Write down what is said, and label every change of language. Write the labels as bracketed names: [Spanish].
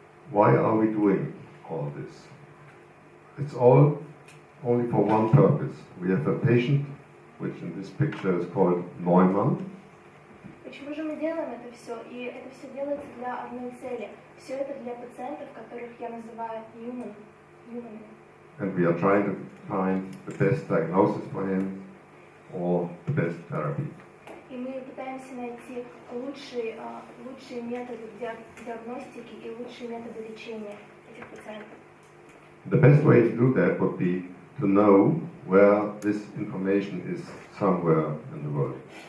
[English] Why are we doing all this? It's all only for one purpose. We have a patient, which in this picture is called Neumann. [Russian] Почему же мы делаем это все? И это все делается для одной цели. Все это для пациентов, которых я называю human. [English] And we are trying to find the best diagnosis for him or the best therapy. [Russian] И мы пытаемся найти лучшие методы диагностики и лучшие методы лечения этих пациентов. [English] The best way to do that would be to know where this information is somewhere in the world.